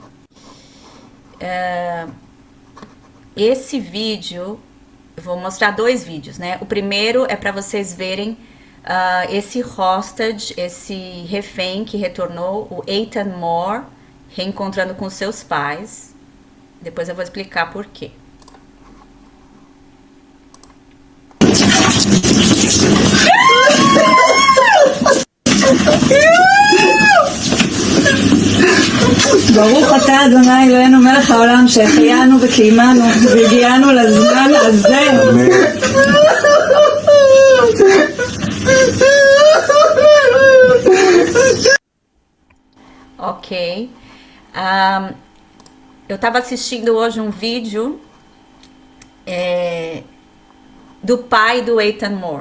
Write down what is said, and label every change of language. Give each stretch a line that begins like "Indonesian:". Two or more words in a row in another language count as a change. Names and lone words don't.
Portuguese: Esse vídeo, eu vou mostrar 2 vídeos, né? O primeiro é para vocês verem esse hostage, esse refém que retornou, o Eitan Moore, reencontrando com seus pais. Depois eu vou explicar por quê.
Hebrew: ברוך אתה אדוני אלוהינו מלך העולם שהחיינו וקיימנו והגיענו לזמן הזה.
Portuguese: Ok. Eu estava assistindo hoje um vídeo do pai do Eitan Moore.